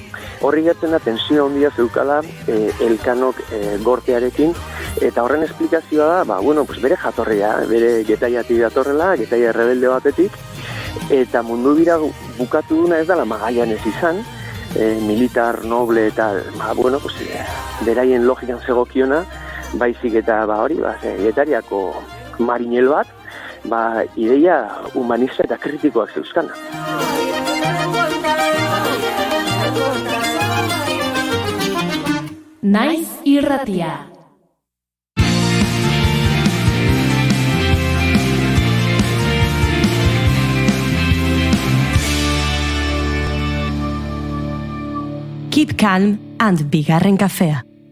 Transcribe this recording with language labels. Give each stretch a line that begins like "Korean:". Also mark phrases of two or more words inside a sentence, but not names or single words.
Basque: Horri gertzen da tensio handia zeukala Elkanok gortearekin, eta horren esplikazioa da, bere jatorria, bere Getaiatik datorrela, Getaia rebelde batetik, eta mundu bira bukatu duna ez dela Magallanes izan, militar, noble eta, beraien logikan zegokiona, baizik eta Getariako marinel bat, ideia humanista eta kritikoak zeuzkana. Naiz irratia.
English: Keep calm and
Basque: bigarren kafea.